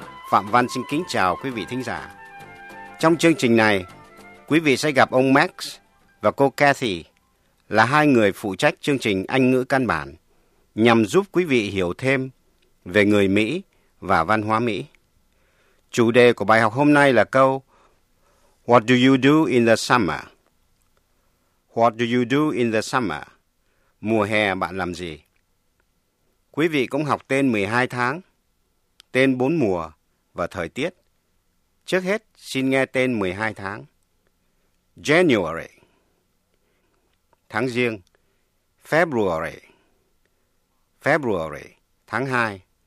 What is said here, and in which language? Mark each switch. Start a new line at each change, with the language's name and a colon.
Vietnamese: Phạm Văn xin kính chào quý vị thính giả. Trong chương trình này, quý vị sẽ gặp ông Max và cô Kathy là hai người phụ trách chương trình Anh ngữ căn bản nhằm giúp quý vị hiểu thêm về người Mỹ và văn hóa Mỹ. Chủ đề của bài học hôm nay là câu
English: What do you do in the summer? What do you do in the summer?
Vietnamese: Mùa hè bạn làm gì? Quý vị cũng học tên 12 tháng, tên 4 mùa và thời tiết. Trước hết, xin nghe tên 12 tháng. January, tháng Giêng.
English: February, February,
Vietnamese: tháng 2.